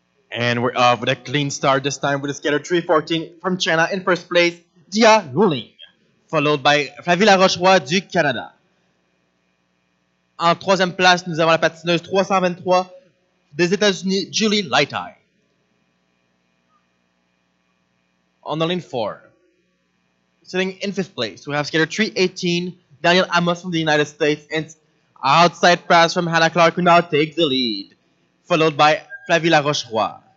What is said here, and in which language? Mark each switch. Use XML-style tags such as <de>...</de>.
<en>And we're off with a clean start this time with the skater 314 from China in first place, Jia Wuling, followed by Flavie Laroche-Roy</en> <fr>du Canada. En troisième place, nous avons la patineuse 323 des États-Unis, Julie Lighty.</fr> <en>On the lane 4, sitting in fifth place, we have skater 318, Daniel Amos from the United States, and outside pass from Hannah Clark, who now takes the lead, followed by Flavie Laroche-Roy.</en>